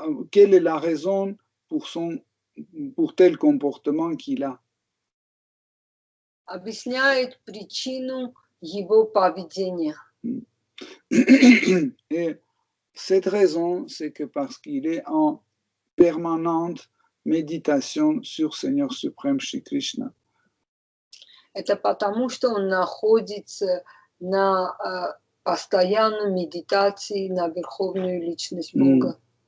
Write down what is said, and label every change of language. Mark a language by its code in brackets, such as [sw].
[fr] quelle est la raison pour tel comportement qu'il a. [ru] Объясняет причину его поведения. [fr] Et cette raison, c'est que parce qu'il est en permanente méditation sur Seigneur suprême Shri Krishna. [ru] Это потому, что он находится на постоянной медитации на Верховную Личность Бога.